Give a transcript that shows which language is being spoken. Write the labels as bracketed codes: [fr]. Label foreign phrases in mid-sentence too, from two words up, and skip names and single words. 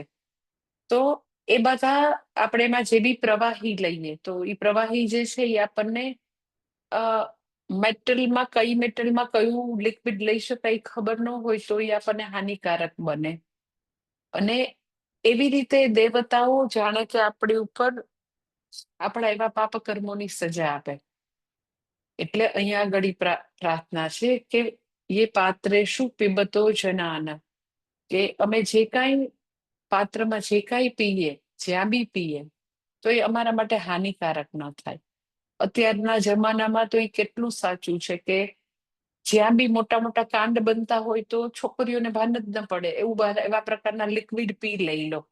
[gu] તો એ બધા આપણે એમાં જે બી પ્રવાહી લઈએ, તો એ પ્રવાહી જે છે એ આપણને મેટલમાં, કઈ મેટલમાં કયું લિક્વિડ લઈ શકાય ખબર ન હોય તો એ આપણને હાનિકારક બને. અને એવી રીતે દેવતાઓ જાણે કે આપણી ઉપર આપણા એવા પાપ કર્મોની સજા આપે. એટલે અહીંયા આગળ પ્રાર્થના છે કે [sa] ये पात्रेषु पिबतो जनान, [gu] કે અમે જે કાંઈ પાત્રમાં જે કાંઈ પીએ, જ્યાં બી પીએ, તો એ અમારા માટે હાનિકારક ન થાય. અત્યારના જમાનામાં તો એ કેટલું સાચું છે કે જ્યાં બી મોટા મોટા કાંડ બનતા હોય તો છોકરીઓને ભાન જ ન પડે એવા પ્રકારના લિક્વિડ પી લે ઈ લોકો.